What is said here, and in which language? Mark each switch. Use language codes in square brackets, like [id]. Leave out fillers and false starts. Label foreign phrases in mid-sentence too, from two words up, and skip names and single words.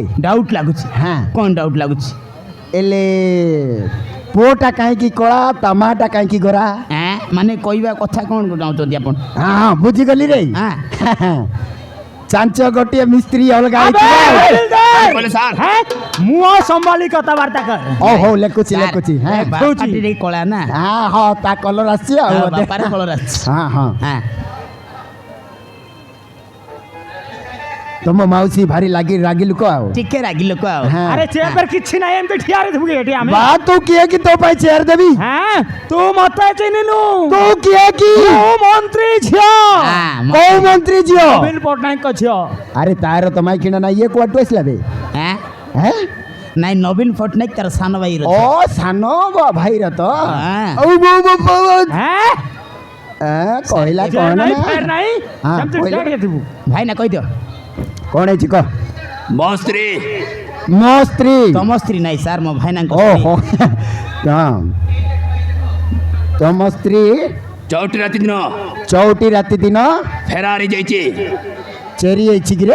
[or] ଡାଉଟ୍ ଲାଗୁଛି ହଁ କ'ଣ ଡାଉଟ୍ ଲାଗୁଛି ହେଲେ ପୁଅଟା କାହିଁକି କଳା ତା ମାଟା କାହିଁକି ଗୋରା ମାନେ କହିବା କଥା କ'ଣ ଚାହୁଁଛନ୍ତି ଆପଣ ହଁ ହଁ ବୁଝିଗଲି ରେ ହଁ ଚାଞ୍ଚ ଗୋଟିଏ ମିସ୍ତ୍ରୀ ଅଲଗା ଆବେ, ହେଇଥିବ। ହରିଲଦାର! କହିଲେ ସାର୍ ହଁ ମୁହଁ ସମ୍ଭାଳି କଥାବାର୍ତ୍ତା କର ଓ ହଉ ଲେଖୁଛି ଲେଖୁଛି ହଁ ବାପାଟି ଟିକେ କଳା ନା ହଁ ହଁ ତା କଲର ଆସିଛି ଆଉ ହଁ, ବୋଧେ। ବାପାର କଲର ଆସିଛି ହଁ ହଁ ହଁ ତମ ମାଉସୀ ଭାରି ରାଗି ଲୋକ ଆଉ ଟିକେ ରାଗି ଲୋକ ଆଉ ହଁ, আরে ହଁ। ଚେୟାର କିଛି ନାହିଁ ଏମିତି ଠିଆ ରେ ତୁମେ ଏଠି ଆମି ବା ତୁ କିଏ କି ତୋ ପାଇଁ ଚେୟାର ଦେବି ହଁ ତୁ ମତେ ଚିହ୍ନିନୁ ତୁ କିଏ କି ତୁ ମନ୍ତ୍ରୀ ଝିଅ ହଁ, କୋଉ ମନ୍ତ୍ରୀ ଝିଅ ନବୀନ ପଟ୍ଟନାୟକ ଝିଅ ଆରେ ତାର ତମାଇ କିଣା ନା ଇଏ କୁଆଡୁ ଆସିଲା ବେ ହଁ? ହେଁ? ନାଇଁ ନବୀନ ପଟ୍ଟନାୟକ ତାର ସାନ ଭାଇ ଓ ସାନ ଭାଇର ତ ହଁ। ଆଉ হ্যাঁ କହିଲା চেয়ার କ'ଣ নাই ନା? ଫେର ନାହିଁ হ্যাঁ, সেমতি কইলে। ଠିଆ ରେ ତୁମେ ଭାଇ ନା କହିଦିଅ କ'ଣ ହେଇଛି କହ ମୋ ସ୍ତ୍ରୀ ମୋ ସ୍ତ୍ରୀ ତମ ସ୍ତ୍ରୀ ନାଇଁ ସାର୍ ମୋ ଭାଇନାଙ୍କ ଓହୋ ହଁ ତମ ସ୍ତ୍ରୀ ଚଉଠି ରାତି ଦିନ ଚଉଠି ରାତି ଦିନ ଫେରାର ହେଇଯାଇଛି। ଚେରି ହେଇଛି କିରେ